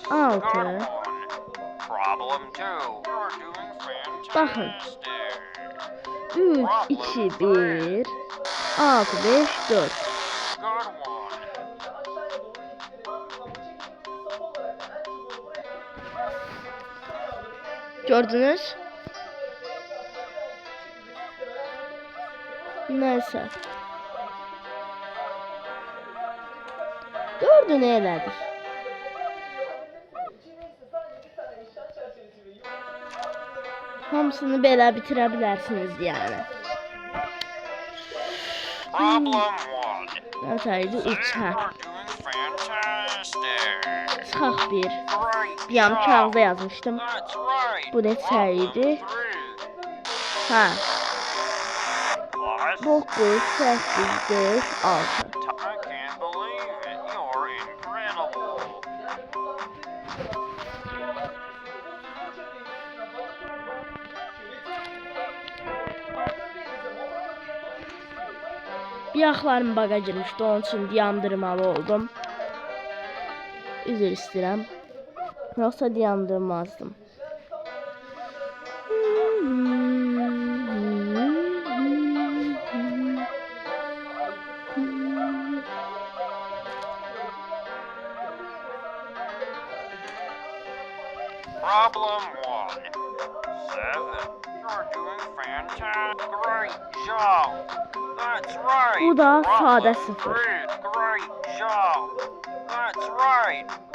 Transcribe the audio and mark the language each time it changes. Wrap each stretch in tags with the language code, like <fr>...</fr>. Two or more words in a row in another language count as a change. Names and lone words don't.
<az>Altı.</az> <en>good one. Problem 2. You're doing</en> <az>Baxın.</az> <en>fantastic. 3 2 1 6 5 4. Good one.</en> <az>Gördünüz? Neyse. Dördü neylədir? Hamısını belə bitirə bilərsiniz yəni.</az> <en>Problem 1.</en> <az>Nətəydi? 3 hə.</az> <en>You're doing fantastic.</en> <az>Çıxaq 1.</az> <en>Great</en> <az>Bir yan</az> <en>job.</en> <az>kağıda yazmışdım.</az> <en>That's right.</en> <az>Bu neçə idi?</az> <en>Problem 3</en> <az>Hə.</az> <en>plus 9 8 5 6. I can't believe it. You're incredible.</en> <az>Bir yaxlarım baga girmişdi, onun üçün dayandırmalı oldum. Üzr istəyirəm. Yoxsa dayandırmazdım.</az> <en>Problem 1. 7. You're doing fantastic. Great job. That's right.</en> <az>Bu da sade</az> <en>Problem 0. 3. Great job. That's right.</en>